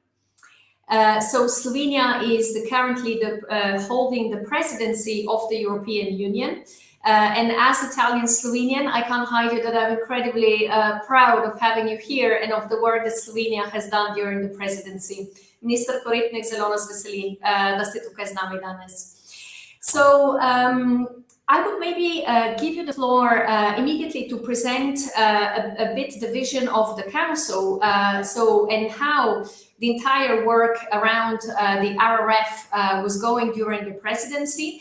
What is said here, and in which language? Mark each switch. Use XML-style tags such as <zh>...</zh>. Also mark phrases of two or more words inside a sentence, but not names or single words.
<en>So Slovenia is currently holding the presidency of the European Union. And as Italian Slovenian, I can't hide it that I'm incredibly proud of having you here and of the work that Slovenia has done during the presidency.</en> <sl>Minister Koritnik, zelo nas veseli, da ste tukaj z nami danes.</sl> <en>So I would maybe give you the floor immediately to present a bit the vision of the Council, and how the entire work around the RRF was going during the presidency.</en>